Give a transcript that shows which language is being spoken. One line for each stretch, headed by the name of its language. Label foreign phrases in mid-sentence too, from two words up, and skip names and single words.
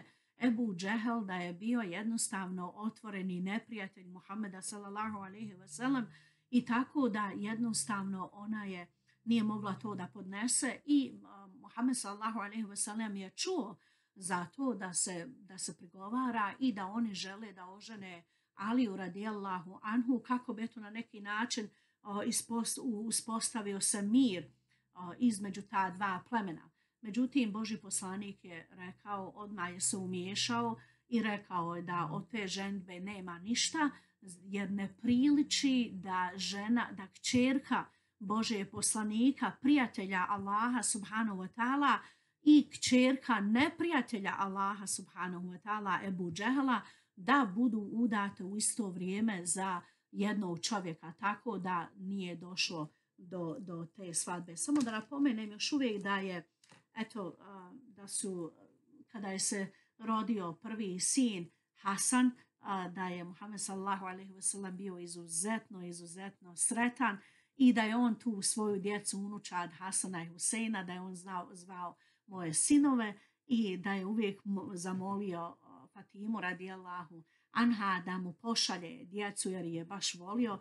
Bosnian: Ebu Džehel da je bio jednostavno otvoreni neprijatelj Muhameda
Arabic: صلى الله عليه وسلم
Bosnian: i tako da jednostavno ona nije mogla to da podnese i Muhammed
Arabic: صلى الله عليه وسلم
Bosnian: je čuo za to da se pregovara i da oni žele da ožene Aliju
Arabic: رضي الله عنه
Bosnian: kako bi to na neki način uspostavio se mir između ta dva plemena. Međutim, Božji poslanik je rekao, odmah je se umiješao i rekao je da od te ženidbe nema ništa, jer ne priliči da kćerka Božje poslanika, prijatelja Allaha
Arabic: سبحانه وتعالى
Bosnian: i kćerka neprijatelja Allaha
Arabic: سبحانه وتعالى
Bosnian: Ebu Džehela da budu udate u isto vrijeme za jednog čovjeka, tako da nije došlo do te svadbe. Samo da napomenem još uvijek da su, kada je se rodio prvi sin Hasan, da je Muhammed
Arabic: صلى الله عليه وسلم
Bosnian: bio izuzetno sretan i da je on tu svoju djecu, unučad Hasana i Huseina, da je on zvao moje sinove i da je uvijek zamolio Fatimu
Arabic: رضي الله عنها
Bosnian: da mu pošalje djecu jer je baš volio.